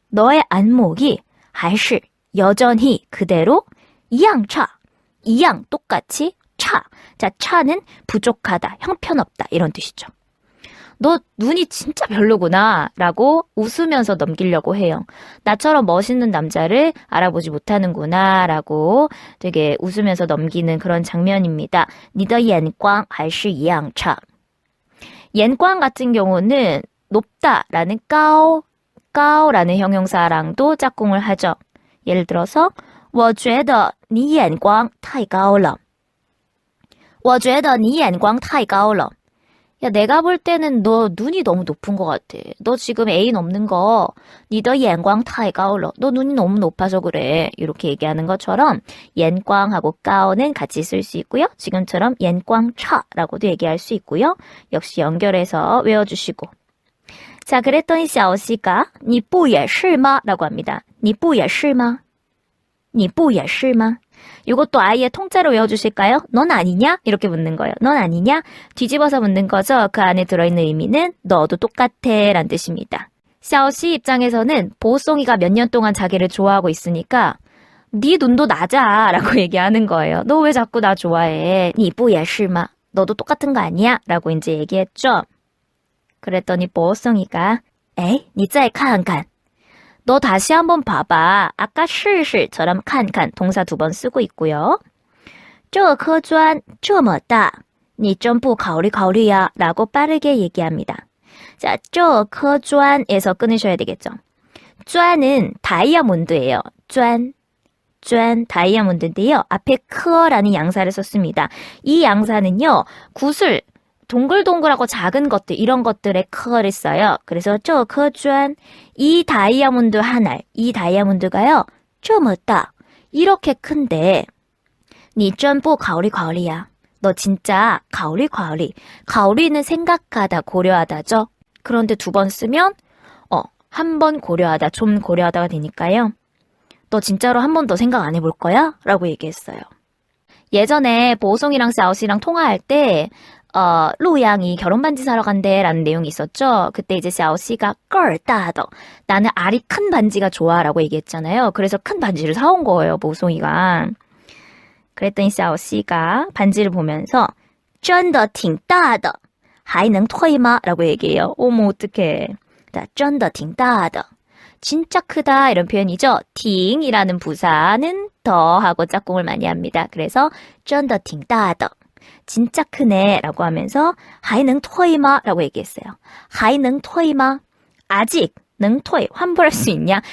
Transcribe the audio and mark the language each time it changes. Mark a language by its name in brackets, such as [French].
[Korean] 너의 안목이 [Chinese] 还是 [Korean] 여전히 그대로 [Chinese] 一样差 [Korean] 一样 똑같이 차. 자, 차는 부족하다, 형편없다 이런 뜻이죠. 너 눈이 진짜 별로구나 라고 웃으면서 넘기려고 해요. 나처럼 멋있는 남자를 알아보지 못하는구나 라고 되게 웃으면서 넘기는 그런 장면입니다. [Chinese] 你的眼光还是一样差. [Korean] 眼光 같은 경우는 높다라는 까오라는 형용사랑도 짝꿍을 하죠. 예를 들어서 [Chinese] 我觉得你眼光太高了我觉得你眼光太高了 [Korean] 야, 내가 볼 때는 너 눈이 너무 높은 것 같아. 너 지금 애인 없는 거, [Chinese] 你的眼光太高了. [Korean] 너 눈이 너무 높아서 그래. 이렇게 얘기하는 것처럼 眼光하고 高는 같이 쓸 수 있고요. 지금처럼 眼光差라고도 얘기할 수 있고요. 역시 연결해서 외워주시고. 자, 그랬더니 小西가 [Chinese] 你不也是吗? [Korean] 라고 합니다. [Chinese] 你不也是吗?你不也是吗? [Korean] 이것도 아예 통째로 외워주실까요? 넌 아니냐? 이렇게 묻는 거예요. 넌 아니냐? 뒤집어서 묻는 거죠. 그 안에 들어있는 의미는 너도 똑같아 라는 뜻입니다. 샤오씨 입장에서는 보송이가 몇 년 동안 자기를 좋아하고 있으니까 네 눈도 낮아 라고 얘기하는 거예요. 너 왜 자꾸 나 좋아해? [Chinese] 你不也是吗? [Korean] 너도 똑같은 거 아니야? 라고 이제 얘기했죠. 그랬더니 보송이가 에이, [Chinese] 你再看看 [Korean] 너 다시 한번 봐봐. 아까 试试처럼 칸칸 동사 2번 쓰고 있고요. [Chinese] 这颗砖这么大你真不考虑考虑呀 [Korean] 라고 빠르게 얘기합니다. 자, 这颗砖에서 끊으셔야 되겠죠. 砖은 다이아몬드예요. 砖 다이아몬드인데요. 앞에 크어라는 양사를 썼습니다. 이 양사는요. 구슬 동글동글하고 작은 것들 이런 것들에 크어를 써요. 그래서 [Chinese] 这颗砖 [Korean] 이 다이아몬드 한 알, 이 다이아몬드가요. 这么大 이렇게 큰데 [Chinese] 你真不考虑考虑呀 [Korean] 너 진짜 考虑考虑 考虑는 생각하다, 고려하다죠. 그런데 2번 쓰면 한 번 고려하다, 좀 고려하다가 되니까요. 너 진짜로 한 번 더 생각 안 해볼 거야? 라고 얘기했어요. 예전에 보송이랑 샤오씨랑 통화할 때 루양이 결혼 반지 사러 간대 라는 내용이 있었죠. 그때 이제 샤오씨가 [Chinese] 个儿大的 [Korean] 나는 알이 큰 반지가 좋아 라고 얘기했잖아요. 그래서 큰 반지를 사온 거예요, 보송이가. 그랬더니 샤오씨가 반지를 보면서 [Chinese] 真的挺大的还能退吗? [Korean] 라고 얘기해요. 어머 어떡해. [Chinese] 真的挺大的 [Korean] 진짜 크다 이런 표현이죠. 팅이라는 부사는 더 하고 짝꿍을 많이 합니다. 그래서 [Chinese] 真的挺大的 [Korean] 진짜 크네 라고 하면서 [Chinese] 还能退吗 [Korean] 라고 얘기했어요. [Chinese] 还能退吗 [Korean] 아직 能退 환불할 수 있냐?